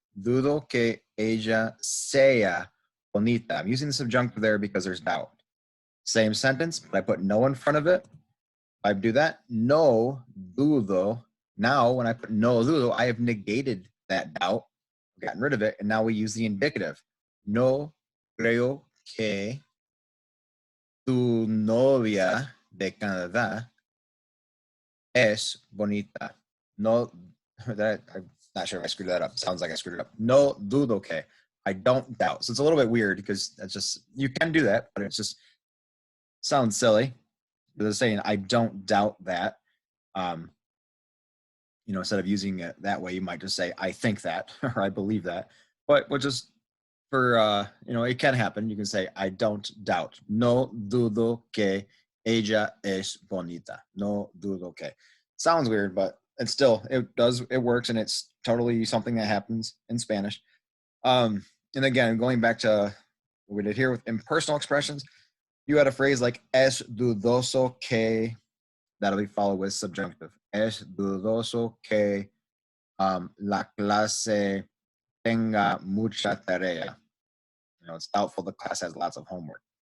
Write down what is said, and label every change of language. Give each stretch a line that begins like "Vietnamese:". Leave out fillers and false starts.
Spanish: Dudo que ella sea bonita.
English: I'm using the subjunctive there because there's doubt. Same sentence, but I put no in front of it. I do that.
Spanish: No dudo.
English: Now, when I put
Spanish: no dudo,
English: I have negated that doubt. gotten rid of it, and now we use the indicative.
Spanish: No creo que tu novia de Canadá es bonita.
English: No, I'm not sure if I screwed that up. Sounds like I screwed it up.
Spanish: No dudo que.
English: I don't doubt. So it's a little bit weird because that's just, you can do that, but it's just sounds silly. They're saying, I don't doubt that. Instead of using it that way, you might just say, I think that, or I believe that. But we'll just, for, it can happen. You can say, I don't doubt.
Spanish: No dudo que ella es bonita. No dudo que.
English: Sounds weird, but it works, and it's totally something that happens in Spanish. And again, going back to what we did here with impersonal expressions, you had a phrase like
Spanish: es dudoso que,
English: that'll be followed with subjunctive.
Spanish: Es dudoso que la clase tenga mucha tarea.
English: It's doubtful the class has lots of homework.